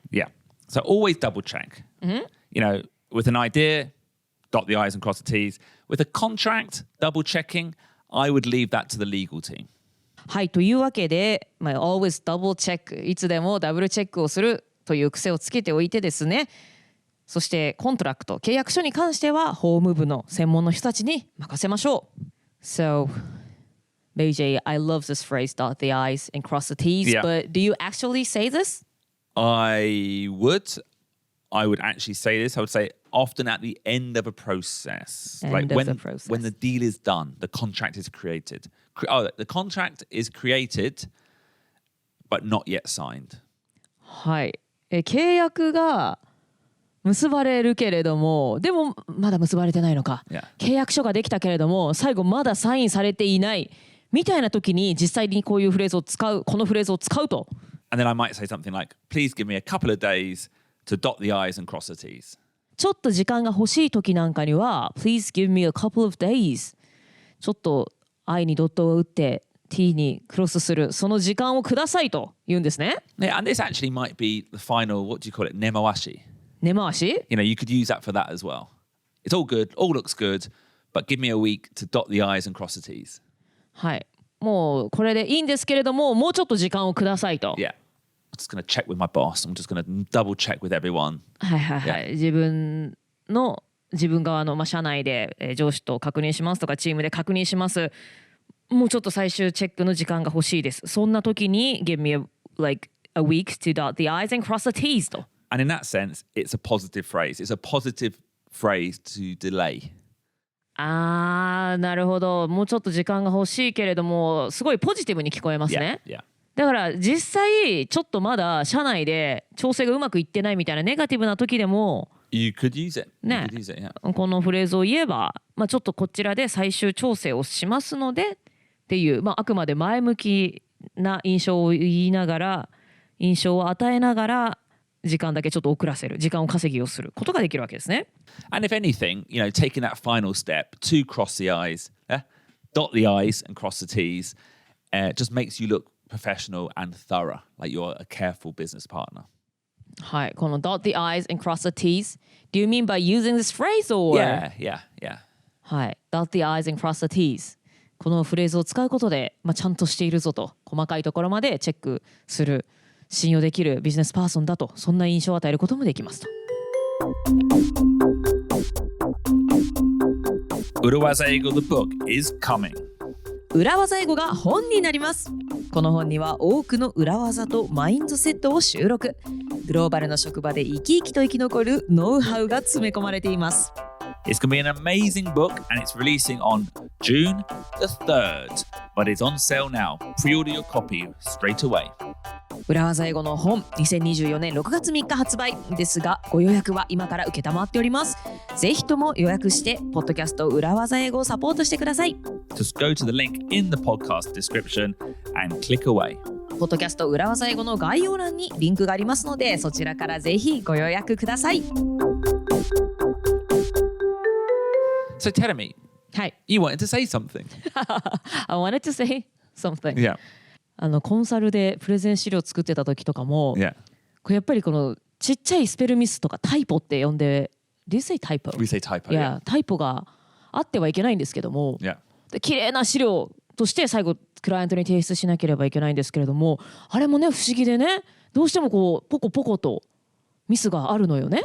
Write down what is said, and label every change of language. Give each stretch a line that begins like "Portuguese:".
English: Yeah. So always double check. With an idea, dot the I's and cross the T's. With a contract, double checking, I would leave that to the legal team.
Japanese: はい、というわけで、
English: always double check、
Japanese: いつでもダブルチェックをするという癖をつけておいてですね。そしてコントラクト、契約書に関しては法務部の専門の人たちに任せましょう。
English: So, BJ, I love this phrase, dot the I's and cross the T's, but do you actually say this? I would actually say this. I would say often at the end of a process. When the deal is done, the contract is created. The contract is created, but not yet signed.
Japanese: はい。契約が結ばれるけれども、でもまだ結ばれてないのか。契約書ができたけれども、最後まだサインされていないみたいな時に実際にこういうフレーズを使う、このフレーズを使うと。
English: And then I might say something like, please give me a couple of days to dot the I's and cross the T's.
Japanese: ちょっと時間が欲しい時なんかには
English: Please give me a couple of days.
Japanese: ちょっと I にドットを打って T にクロスするその時間をくださいと言うんですね。
English: Yeah, and this actually might be the final, what do you call it, nemawashi.
Japanese: 根回し
English: You could use that for that as well. It's all good, all looks good, but give me a week to dot the I's and cross the T's.
Japanese: はい。もうこれでいいんですけれども、もうちょっと時間をくださいと。
English: Yeah. I'm just going to check with my boss. I'm just going to double check with everyone.
Japanese: はいはいはい。自分側の社内で上司と確認しますとか、チームで確認します。もうちょっと最終チェックの時間が欲しいです。そんな時に
English: give me a week to dot the I's and cross the T's
Japanese: と。
English: And in that sense, it's a positive phrase. It's a positive phrase to delay.
Japanese: なるほど。もうちょっと時間が欲しいけれども、すごいポジティブに聞こえますね。
English: Yeah.
Japanese: でだから実際ちょっとまだ社内で調整がうまくいってないみたいなネガティブな時でも
English: You could use it.
Japanese: ね、
English: You could use it, yeah.
Japanese: このフレーズを言えば、ちょっとこちらで最終調整をしますのでっていう、あくまで前向きな印象を言いながら、印象を与えながら時間だけちょっと遅らせる、時間を稼ぎをすることができるわけですね。
English: And if anything, taking that final step to cross the I's, dot the I's and cross the T's, just makes you look professional and thorough, like you're a careful business partner.
Japanese: はい、この
English: dot the I's and cross the T's. Do you mean by using this phrase or? Yeah.
Japanese: はい、
English: dot the I's and cross the T's.
Japanese: このフレーズを使うことで、ちゃんとしているぞと、細かいところまでチェックする、信用できるビジネスパーソンだと、そんな印象を与えることもできますと。
English: 裏技英語 The book is coming.
Japanese: 裏技英語が本になります。この本には多くの裏技とマインドセットを収録。グローバルな職場で生き生きと生き残るノウハウが詰め込まれています。
English: It's going to be an amazing book and it's releasing on June the 3rd, but it's on sale now. Pre-order your copy straight away.
Japanese: 裏技英語の本、2024年6月3日発売ですが、ご予約は今から受けたまっております。ぜひとも予約して、ポッドキャスト裏技英語をサポートしてください。
English: Just go to the link in the podcast description and click away.
Japanese: ポッドキャスト裏技英語の概要欄にリンクがありますので、そちらからぜひご予約ください。
English: So tell me,
Japanese: はい。
English: you wanted to say something. I wanted to say something. Yeah.
Japanese: コンサルでプレゼン資料作ってた時とかも、
English: Yeah.
Japanese: これやっぱりこのちっちゃいスペルミスとかタイポって呼んで、
English: Do you say typo? We say typo.
Japanese: いや、タイポがあってはいけないんですけども、
English: Yeah.
Japanese: で綺麗な資料として最後クライアントに提出しなければいけないんですけれども、あれもね不思議でね、どうしてもこうポコポコとミスがあるのよね。